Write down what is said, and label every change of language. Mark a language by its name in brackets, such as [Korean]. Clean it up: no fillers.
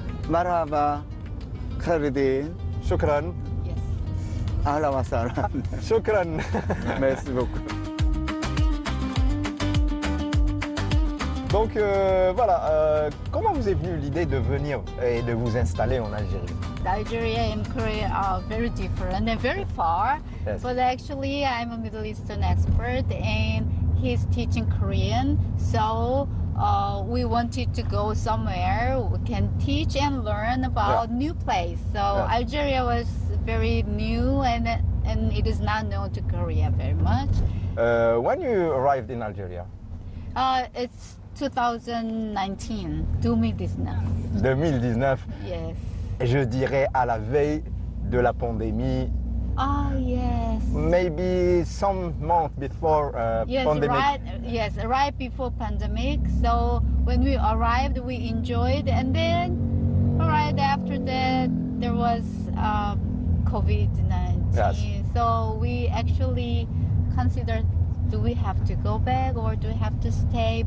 [Arabic] مرحبا خيردين shukran, [English] Yes. [Arabic] اهلا وسهلا shukran. [French] ميرسي بوكو Donc voilà, comment vous est venue l'idée de venir et de vous installer en Algérie? [English] Nigeria and Korea are very different and very far. Yes. But actually, I'm a Middle Eastern expert and he's teaching Korean. So we wanted to go somewhere we can teach and learn about new place. So Algeria was very new and it is not known to Korea very much. When you arrived in Algeria? It's 2019, 2019. 2019, Yes. [French] je dirais à la veille de la pandémie, [English] Oh yes. maybe some month before Yes, pandemic. right before pandemic. So when we arrived, we enjoyed, and then right after that, there was COVID-19. Yes. So we actually considered, do we have to go back or do we have to stay?